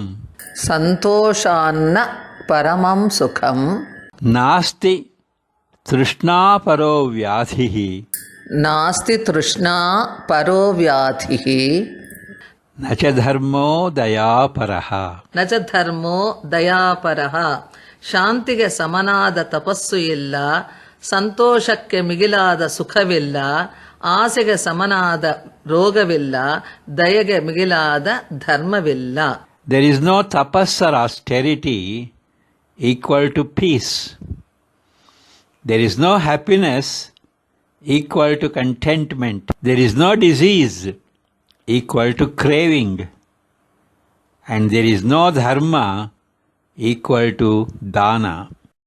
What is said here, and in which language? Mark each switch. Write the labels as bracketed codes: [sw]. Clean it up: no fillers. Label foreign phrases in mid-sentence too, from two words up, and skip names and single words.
[sa] ಸಂತೋಷಾನ್ನ ಪರಮಂ ಸುಖಂ ನಾಸ್ತಿ ತೃಷ್ಣಾಪರೋ ವ್ಯಾಧಿಃ ನಾಸ್ತಿ ತೃಷ್ಣಾ ಪರೋ ವ್ಯಾಧಿಃ ನ ಚ ಧರ್ಮೋ ದಯಾಪರಃ ನ ಚ ಧರ್ಮೋ ದಯಾಪರಃ. [kn] ಶಾಂತಿಗೆ ಸಮನಾದ ತಪಸ್ಸು ಇಲ್ಲ, ಸಂತೋಷಕ್ಕೆ ಮಿಗಿಲಾದ ಸುಖವಿಲ್ಲ, ಆಸೆಗೆ ಸಮನಾದ ರೋಗವಿಲ್ಲ, ದಯೆಗೆ ಮಿಗಿಲಾದ ಧರ್ಮವಿಲ್ಲ. [en] There is no tapas or austerity equal to peace. There is no happiness equal to contentment. There is no disease equal to craving. And there is no dharma equal to dana.